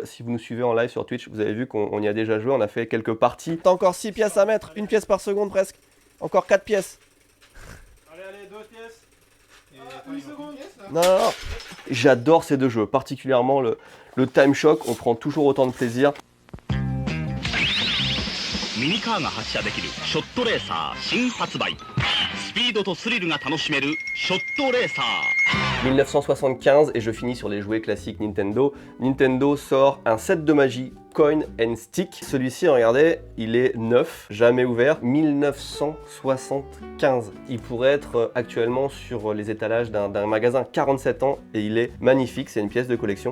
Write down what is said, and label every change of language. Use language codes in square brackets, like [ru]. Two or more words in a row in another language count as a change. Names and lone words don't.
[fr] Si vous nous suivez en live sur Twitch, vous avez vu qu'on y a déjà joué. On a fait quelques parties. T'as encore 6 pièces à mettre, une pièce par seconde presque. Encore 4 pièces. Allez, 2 pièces. Et Une seconde. Non, non, non. J'adore ces deux jeux, particulièrement le Time Shock. On prend toujours autant de plaisir. [ja] ミニカーが発射できるショットレーサー新発売。スピードとスリルが楽しめるショットレーサー。 [fr] 1975 et je finis sur les jouets classiques Nintendo. Nintendo sort un set de magie Coin and Stick. Celui-ci, regardez, il est neuf, jamais ouvert, 1975. Il pourrait être actuellement sur les étalages d'un magasin 47 ans et il est magnifique, c'est une pièce de collection.